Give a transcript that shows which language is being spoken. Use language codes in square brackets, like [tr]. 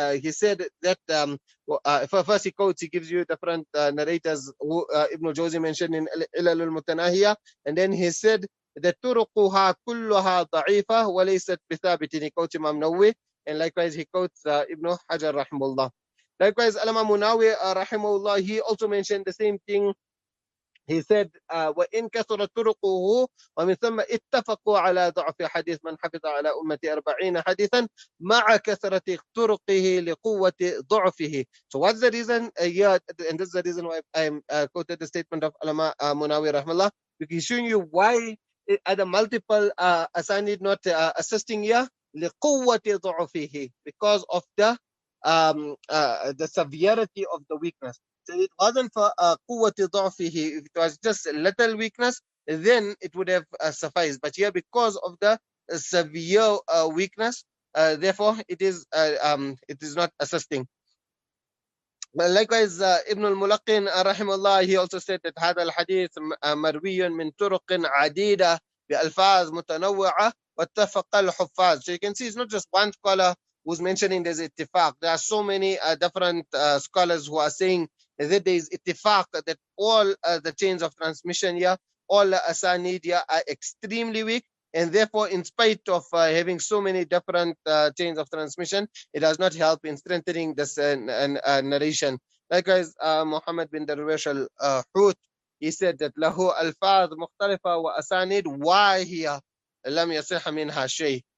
[en] He said that first he quotes, he gives you different narrators who Ibn Jawzi mentioned in Ilal al-Mutanahiya, and then he said that [ar] turuquha kulluha da'ifa wa laysat bithabitin. [en] He quotes Imam Nawawi, and likewise he quotes Ibn Hajar rahimahullah. Likewise Allama Munawi rahimahullah, he also mentioned the same thing. He said, [ar] وإن كثرت طرقه ومن ثم اتفقوا على ضعف حديث من حفظ على أمتي 40 حديثا مع كثرة طرقه لقوة ضعفه. [en] So what's the reason? Yeah, and this is the reason why I quoted the statement of Allama Munawi rahmallah, because he's showing you why are the multiple asanid not assisting here. [ar] لقوة ضعفه, [en] because of the severity of the weakness. So it wasn't for [ar] قوة ضعفه. [en] If it was just a little weakness, then it would have sufficed. But here, because of the severe weakness, therefore it is not assisting. Likewise, Ibn al-Mulaqin rahimahullah, he also said that [ar] هذا الحديث مروي من طرق عديدة بألفاظ متنوعة واتفق الحفاظ. [en] So you can see it's not just one scholar who's mentioning there's ittifaq. There are so many different scholars who are saying that there is ittifaq, that all the chains of transmission here, all the asanid here are extremely weak. And therefore, in spite of having so many different chains of transmission, it does not help in strengthening this narration. Likewise, Muhammad bin Darwish al-Hut, he said that [ar] له ألفاظ مختلفة وأسانيد واهية لم يصح منها شيء.